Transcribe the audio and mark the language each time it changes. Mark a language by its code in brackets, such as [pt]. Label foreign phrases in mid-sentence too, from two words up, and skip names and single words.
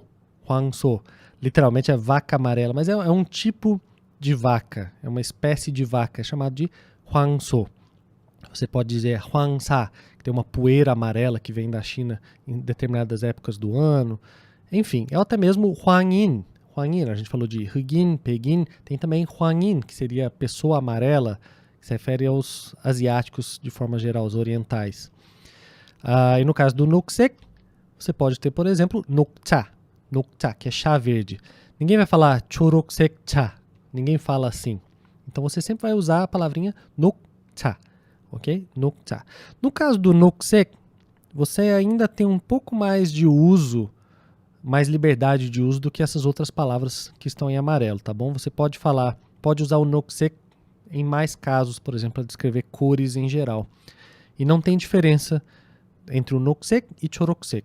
[pt] 황소, literalmente é vaca amarela, mas é um tipo de vaca, é uma espécie de vaca, é chamado de 황소. Você pode dizer 황사, que tem uma poeira amarela que vem da China em determinadas épocas do ano. Enfim, é até mesmo 황인. 황인, a gente falou de [ko] 흑인, 백인, [pt] tem também 황인, que seria pessoa amarela, que se refere aos asiáticos de forma geral, os orientais. E no caso do 녹색, você pode ter, por exemplo, 녹차, que é chá verde. Ninguém vai falar [ko] 초록색 차, [pt] ninguém fala assim. Então você sempre vai usar a palavrinha 녹차, ok? 녹차. No caso do 녹색, você ainda tem um pouco mais de uso, mais liberdade de uso do que essas outras palavras que estão em amarelo, tá bom? Você pode usar o 녹색 em mais casos, por exemplo, para descrever cores em geral. E não tem diferença entre o 녹색 e 초록색.